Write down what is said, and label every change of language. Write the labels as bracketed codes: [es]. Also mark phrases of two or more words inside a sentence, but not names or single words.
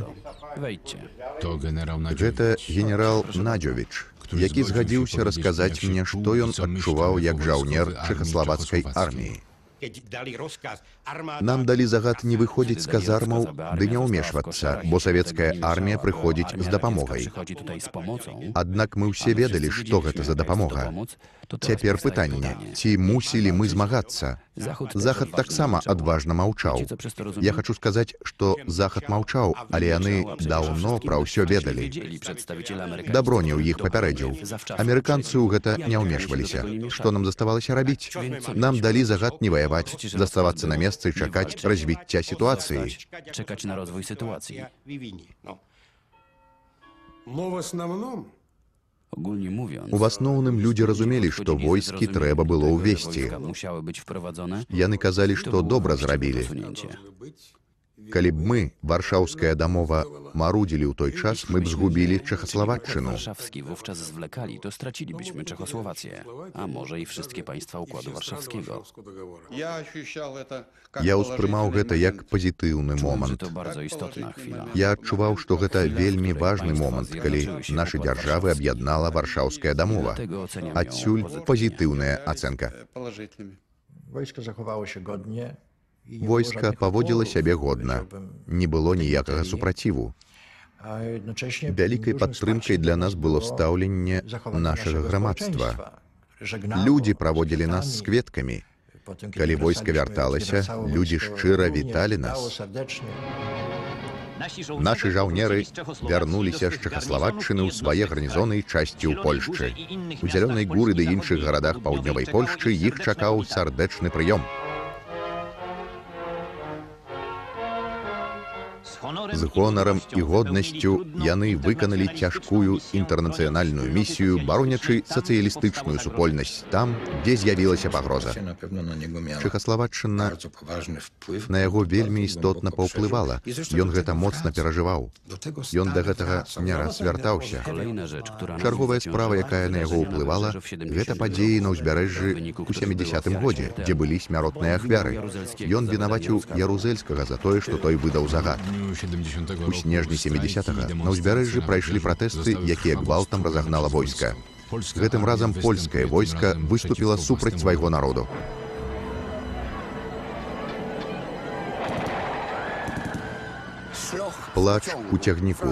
[pl] Wejdźcie. To generał [be] Гэта генерал Надзёвіч, які згадзіўся расказаць мне, што ён адчуваў як жаўнер чэхаславацкай арміі. Нам далі загад не выходзіць з казармаў ды не ўмешвацца, бо савецкая армія прыходзіць з дапамогай. [pl] Przychodzi tutaj z pomocą. [be] Аднак мы ўсе ведалі, што гэта за дапамога. Цяпер пытанне, ці мусілі мы змагацца? Захад таксама адважна маўчаў. Я хачу сказаць, што Захад маўчаў, але яны даўно пра ўсё ведалі. Даброні ў іх папярэдзіў. Амерыканцы ў гэта не ўмешваліся. Што нам заставалася рабіць? Нам далі загад не ваяваць, заставацца на месцы і чакаць развіцця сітуацыі. [pl] Czekać na rozwój sytuacji. [ru] Но в основном [pl] Ogólnie mówiąc, [be] У асноўным людзі разумелі, што войскі трэба было ўвесці. [pl] musiały być wprowadzone. [be] Яны казалі, што добра зрабілі. Калі б мы, Варшаўская дамова, марудзілі ў той час, мы б згубілі Czechosłowacczyну. [pl] Warszawski wówczas zwlekali, to stracilibyśmy Czechosłowację, a może i wszystkie państwa Układu Warszawskiego. [ru] Я ощущал это как [be] Я ўспрымаў гэта як пазітыўны [pl] Czułem, że [be] момант. [pl] to bardzo istotna chwila. [be] Я адчуваў, што гэта вельмі важны момант, калі нашы дзяржавы аб'яднала Варшаўская дамова. [pl] Dlatego oceniam ją [be] Адсюль [pl] pozytywnie. [be] пазітыўная ацэнка. [ru] положительными. [pl] Wojsko zachowało się godnie. I nie było [be] Войска [pl] żadnych [be] паводзіла [pl] oporów, [be] сябе годна. [pl] powiedziałbym. [be] Не было ніякага супраціву. [pl] A jednocześnie [be] Вялікай [pl] dużym [be] падтрымкай для нас было стаўленне [pl] zachowanie [be] нашага [pl] naszego [be] грамадства. [pl] społeczeństwa, które żegnało [be] Людзі [pl] z [be] праводзілі нас з [pl] kwiatami. [be] кветкамі. [pl] Potem, kiedy [be] Калі войска [pl] wracaliśmy, [be] вярталася, [pl] kiedy wracało [be] людзі [pl] wojsko, [be] шчыра [pl] również [be] віталі [pl] witało [be] нас. [pl] serdecznie. [be] Нашы жаўнеры вярнуліся з Чехаславаччыны ў свае гарнізоны і часці ў Польшчы. У Зялёнай гуры ды іншых гарадах паўднёвай Польшчы іх чакаў сардэчны прыём. З гонарам і годнасцю яны выканалі цяжкую інтэрнацыянальную місію, баронячы сацыялістычную супольнасць там, дзе з'явілася пагроза. [pl] Na pewno na niego miała [be] Чехаславаччына [pl] bardzo poważny wpływ. [be] на яго вельмі [pl] Bardzo [be] істотна [pl] głęboko [be] паўплывала. [pl] przeżył. I zresztą [be] Ён [pl] do [be] гэта [pl] tego [be] моцна [pl] wracał. [be] перажываў. [pl] Do tego [be] Ён да [pl] stanu [be] гэтага [pl] wracał. [be] не раз вяртаўся. [pl] Kolejna rzecz, która nas [be] Чарговая [pl] zaciążyła, [be] справа, якая на яго [pl] wydarzenia [be] ўплывала, [pl] wydarzyły w 70 [be] гэта падзеі на [pl] roku, [be] ўзбярэжжы [pl] w wyniku [be] у [pl] których było [be] 70-м [pl] ofiar [be] годзе, [pl] śmiertelnych. [be] дзе былі смяротныя ахвяры. Ён вінаваціў Ярузельскага за тое, што той выдаў загад. У снежні 70-го на ўзбярэжжы прайшлі пратэсты, якія гвалтам разагнала войска. Гэтым разам польскае войска выступіла супраць свайго народу. Плач у цягніку.